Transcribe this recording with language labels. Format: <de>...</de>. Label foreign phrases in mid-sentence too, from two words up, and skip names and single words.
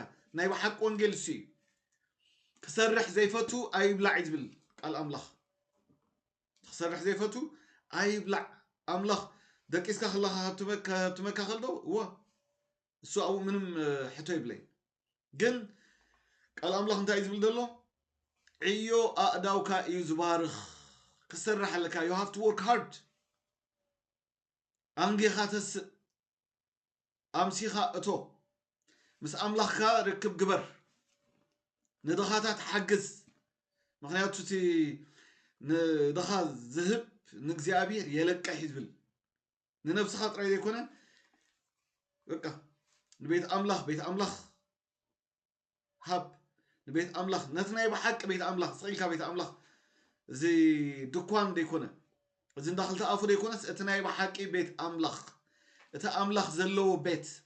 <ti>ናይ ብሓቂ ወንጌል እሱ እዩ። ክሰርሕ ዘይፈቱ ኣይብላዕ እዩ ዝብል ቃል ኣምላኽ። ክሰርሕ ዘይፈቱ ኣይብላዕ ኣምላኽ ደቂስካ ከለኻ ሃብትመካ ከልዶ እወ እሱ ኣብኡ ምንም ሕቶ ይብለይ። ግን ቃል ኣምላኽ እንታይ እዩ ዝብል ዘሎ ዕዮ ኣእዳውካ እዩ ዝባርኽ ክሰርሕ ኣለካ</ti> <en>you have to work hard</en> <ti>ኣንጌኻ ተስእ ኣምሲኻ እቶ ምስ ኣምላኽካ ርክብ ግበር ንድኻታት ሓግዝ። ምክንያቱ እቲ ንድኻ ዝህብ ንእግዚኣብሔር የለቀሕ ዝብል ንነብስኻ ጥራይ ዘይኮነ በቃ ንቤት ኣምላኽ ሃብ ንቤት ኣምላኽ ነቲ ናይ ብሓቂ ቤት ኣምላኽ ስቂልካ ቤት ኣምላኽ እዚ ድኳን ደይኮነ እዚ እንዳክልተ ኣፉ ደይኮነስ እቲ ናይ ብሓቂ ቤት ኣምላኽ እቲ ኣምላኽ ዘለዎ ቤት</ti>